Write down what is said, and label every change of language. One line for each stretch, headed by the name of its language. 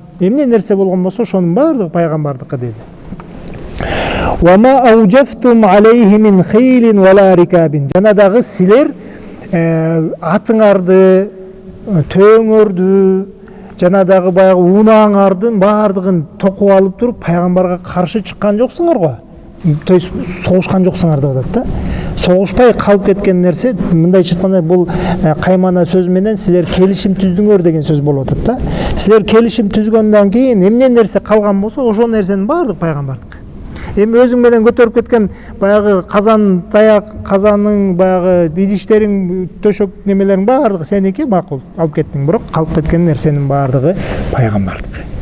Kyrgyz: Эмне нерсе болгон болсо, ошонун бардыгы пайгамбардыкы деди.
Arabic: Ва ма ауджафтум алейхи мин хейлин вала рикабин.
Kyrgyz: Жана дагы силер атыңарды, төөңөрдү, жана дагы баягы унааңардын бардыгын токуп алып туруп пайгамбарга каршы чыккан жоксуңар го. То есть согушкан жоксуңар деп атат да. Согушпай калып кеткен нерсе, мындайча айтканда бул каймана сөз менен силер келишим түздүңөр деген сөз болуп атат да. Силер келишим түзгөндөн кийин эмне нерсе калган болсо, ошол нерсенин бардыгы пайгамбардык. Эми өзүң менен көтөрүп кеткен баягы казан, таяк, казанның баягы идиштериң, төшөк немелериң бардыгы сеники, макул, алып кеттиң, бирок калып кеткен нерсенин бардыгы пайгамбардык.